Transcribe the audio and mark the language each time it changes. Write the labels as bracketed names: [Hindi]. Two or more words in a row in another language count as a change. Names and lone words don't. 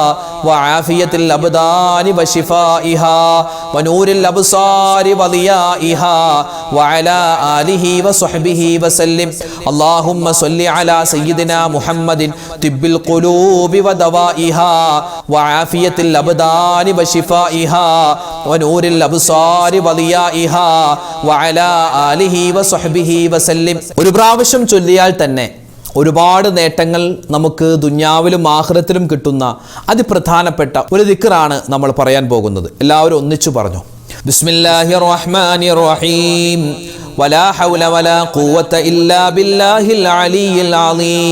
[Arabic] وعافية الأبدان وشفائها ونور الأبصار وضيائها وعلى آله وصحبه وسلم اللهم صل على سيدنا محمد طب القلوب ودوائها وعافية الأبدان وشفائها ونور الأبصار وضيائها وعلى آله وصحبه وسلم. [Malayalam] ഒരു പ്രാവശ്യം ചൊല്ലിയാൽ തന്നെ ഒരുപാട് നേട്ടങ്ങൾ നമുക്ക് ദുനിയാവിലും ആഖിറത്തിലും കിട്ടുന്ന അതിപ്രധാനപ്പെട്ട ഒരു ദിക്റാണ് നമ്മൾ പറയാൻ പോകുന്നത്. എല്ലാവരും ഒന്നിച്ചു പറഞ്ഞു. [Arabic] بسم الله الرحمن الرحيم ولا حول ولا قوة إلا بالله العلي العظيم.